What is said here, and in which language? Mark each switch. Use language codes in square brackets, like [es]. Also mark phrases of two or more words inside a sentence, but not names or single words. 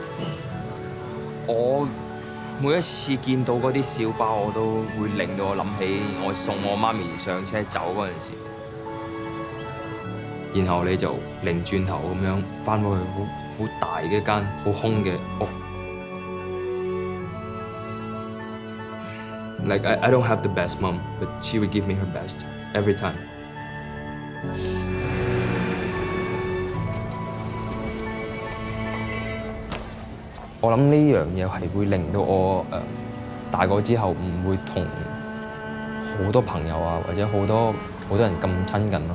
[yue] 我每一次見到嗰啲小巴，我都會令到我諗起我送我媽咪上車走嗰陣時。然後你就擰轉頭咁樣翻返去好大嘅一間好空嘅屋。 [en] Like I don't have the best mom, but she would give me her best every time. [yue] 我諗呢樣嘢係會令到我大個之後唔會同好多朋友啊，或者好多人咁親近咯。